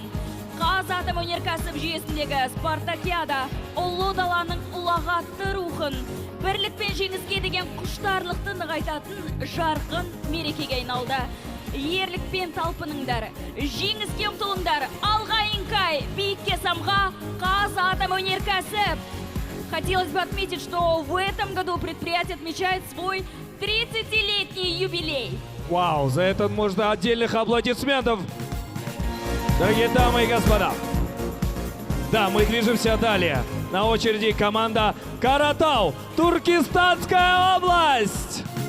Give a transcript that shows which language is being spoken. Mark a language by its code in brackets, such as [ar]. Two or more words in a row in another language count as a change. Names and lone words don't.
[kk] Қазатомөнеркәсіп жүйесіндегі спартакиада ұлы даланың ұлағатты рухын, бірлік пен жеңіске деген құштарлықты нығайтатын жарқын мерекеге айналды. Ерлікпен талпыныңдар, жеңіске ұмтылыңдар, алға Инкай, биікке самға, Қазатомөнеркәсіп. [ru] Хотелось бы отметить, что в этом году предприятие отмечает свой 30-летний юбилей. Вау, за это можно отдельных аплодисментов. Дорогие дамы и господа, да, мы движемся далее. На очереди команда Каратау, Туркестанская область.